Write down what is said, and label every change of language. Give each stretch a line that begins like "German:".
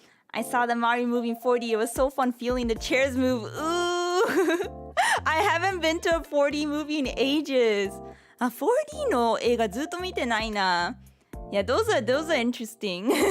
English: I saw the Mario movie in 4D. It was so fun feeling the chairs move. Ooh. I haven't been to a 4D movie in ages.
Japanese: 4D の映画ずっと見てないな.
English: Yeah, those are interesting.